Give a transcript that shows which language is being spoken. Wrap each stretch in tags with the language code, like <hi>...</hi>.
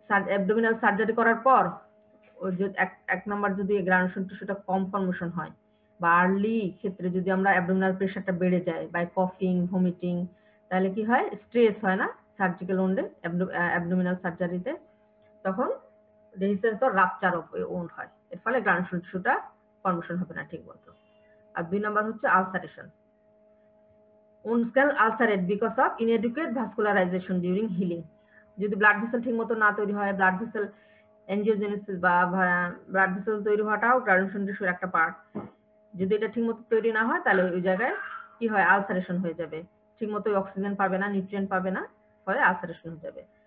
<bn>Abdominal surgery করার পর ওই যে এক নাম্বার যদি গ্রানুলেশন টিস্যুটা কম ফর্মেশন হয়, বা আর্লি ক্ষেত্রে যদি আমরা অ্যাবডোমিনাল প্রেশারটা বেড়ে যায় বাই কফিং, ভমিটিং, তাহলে কি হয়? স্ট্রেস হয় না সার্জিক্যাল উন্ডে, অ্যাবডোমিনাল সার্জারিতে, তখন</bn> <en>dehiscence or rupture of wound</en> <bn>হয়, এর ফলে গ্রানুলেশন টিস্যুটা ফর্মেশন হবে না ঠিক মতো। আর 2 নাম্বার হচ্ছে ulceration.</bn> <en>Wounds can ulcerate because of inadequate vascularization during healing.</en> <bn>যদি ব্লাড ভেসেল ঠিকমতো না তৈরি হয়, ব্লাড ভেসেল এনজিওজেনেসিস বা ব্লাড ভেসেল তৈরি হওয়াটাও গ্রানুলেশন টিস্যুর একটা পার্ট। যদি এটা ঠিকমতো তৈরি না হয়, তাহলে ওই জায়গায় কি হয়? আলসারেশন হয়ে যাবে, ঠিকমতো অক্সিজেন পাবে না, নিউট্রিয়েন্ট পাবে না, ফলে আলসারেশন হয়ে যাবে।</bn>